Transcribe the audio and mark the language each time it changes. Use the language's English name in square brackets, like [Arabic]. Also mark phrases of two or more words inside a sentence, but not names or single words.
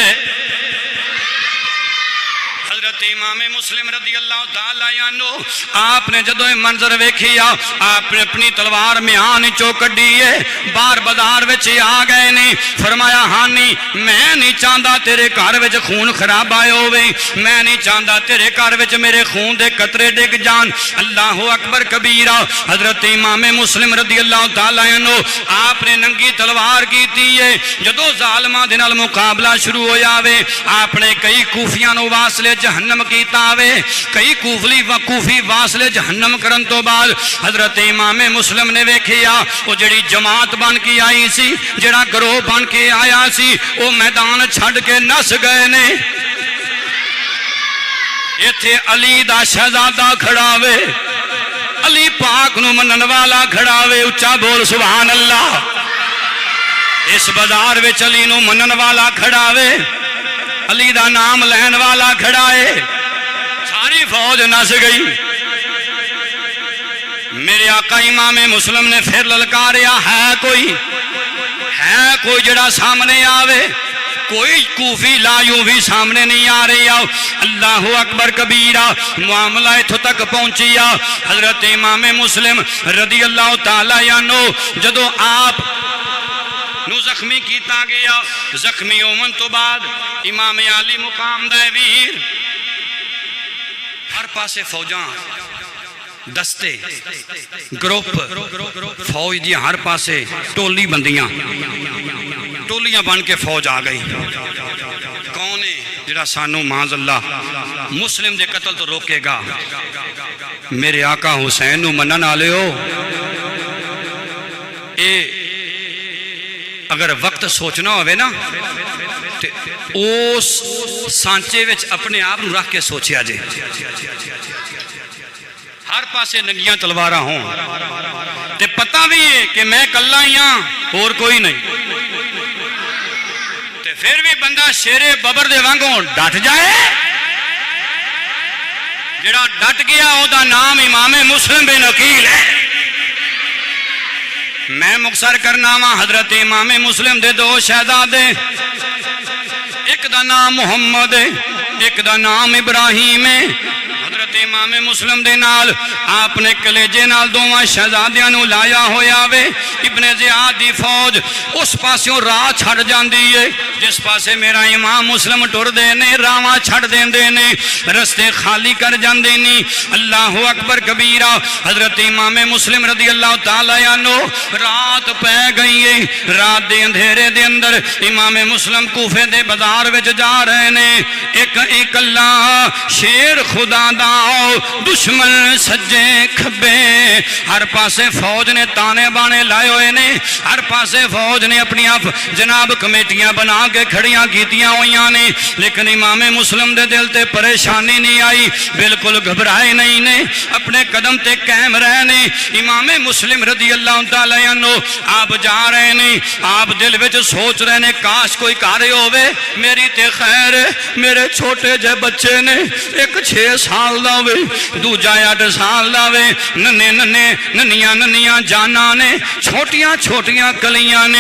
[Punjabi] حضرت امام مسلم [Arabic] رضی اللہ تعالی عنہ [Punjabi] آپ نے جدو منظر ویکھیا، آپ نے اپنی تلوار میان چو کڈی ہے، بار بازار وچ آ گئے نے، فرمایا ہانی میں نہیں چاہتا تیرے گھر وچ خون خراب آئے ہوئے، میں نہیں چاہتا تیرے گھر وچ میرے خون دے قطرے ڈگ جان۔ [Arabic] اللہ اکبر کبیرہ، [Punjabi] حضرت امام مسلم [Arabic] رضی اللہ تعالی عنہ [Punjabi] آپ نے ننگی تلوار کیتی ہے، جدو ظالماں دے نال مقابلہ شروع ہویا وے، آپ نے کئی کوفیاں نو واسلے جہنم جہنم کیتا وے کئی کوفی واصلے جہنم کرن تو بعد حضرت امام مسلم نے ویکھیا وہ جڑی جماعت بن کے آئی سی جڑا گروہ بن کے آیا سی وہ میدان چھڑ کے نس گئے نے ایتھے علی دا شہزادہ کھڑا وے علی پاک نو منن والا کھڑا وے اچھا بول [Arabic] سبحان اللہ [Punjabi] اس بازار وچ علی نو منن والا کھڑا وے علی دا نام لین والا کھڑا ہے ساری فوج نس گئی میرے آقا امام مسلم نے پھر للکاریا ہے کوئی جڑا سامنے آوے کوئی کوفی لا یوں بھی سامنے نہیں آ رہی آؤ [Arabic] اللہ اکبر کبیرہ [Punjabi] معاملہ اتھو تک پہنچیا حضرت امام مسلم [Arabic] رضی اللہ تعالیٰ عنہ [Punjabi] جدو آپ نو زخمی کیتا گیا زخمی ہومن تو بعد امام علی مقام دے ویر ہر پاسے فوجاں دستے گروپ فوج دی ہر پاسے ٹولی بندیاں ٹولیاں بن کے فوج آ گئی کون ہے جڑا سانو [Arabic] معاذ اللہ [Punjabi] مسلم دے قتل تو روکے گا میرے آقا حسین نو منن والے ہو اے اگر وقت سوچنا ہوئے نا اس سانچے وچ اپنے آپ نو رکھ کے سوچیا جے ہر پاسے ننگیاں تلواراں ہوں تے پتہ بھی ہے کہ میں کلہ ہی ہاں اور کوئی نہیں تے پھر بھی بندہ شیر ببر دے وانگوں ڈٹ جائے جڑا ڈٹ گیا او دا نام امام مسلم بن عقیل ہے میں مختصر کرنا وا حضرت امام مسلم دے دو شہزادے ایک دا نام محمد ہے ایک دا نام ابراہیم ہے حضرت امام مسلم دے نال آپ نے کلیجے نال دوواں شہزادیاں نو لایا ہویا وے ابن زیاد دی فوج اس پاسوں راہ چھڑ جاندی ہے جس پاسے میرا امام مسلم ٹر دے نے راواں چھڑ دیندے نے رستے خالی کر جاندے نی [Arabic] اللہ اکبر کبیرہ [Punjabi] حضرت امام مسلم [Arabic] رضی اللہ تعالی عنہ [Punjabi] رات پہ گئی ہے رات دے اندھیرے دے اندر امام مسلم کوفے دے بازار وچ جا رہے نے ایک اللہ شیر خدا دا دشمن سجے کھبے ہر پاسے فوج نے تانے بانے لائے ہوئے نے ہر پاسے فوج نے اپنی آپ جناب کمیٹیاں بنا کے کھڑیاں کیتیاں ہوئیاں نے لیکن امام مسلم دے دل تے پریشانی نہیں آئی بالکل گھبرائے نہیں نے اپنے قدم تے قائم رہے نے امام مسلم [Arabic] رضی اللہ تعالی عنہ [Punjabi] آپ جا رہے نے آپ دل وچ سوچ رہے نے کاش کوئی کارے ہوئے میری تے خیر میرے چھوٹے جے بچے نے ایک 6 سال دا وے دوجا 8 سال دا وے ننیاں جانا نے چھوٹیاں کلیاں نے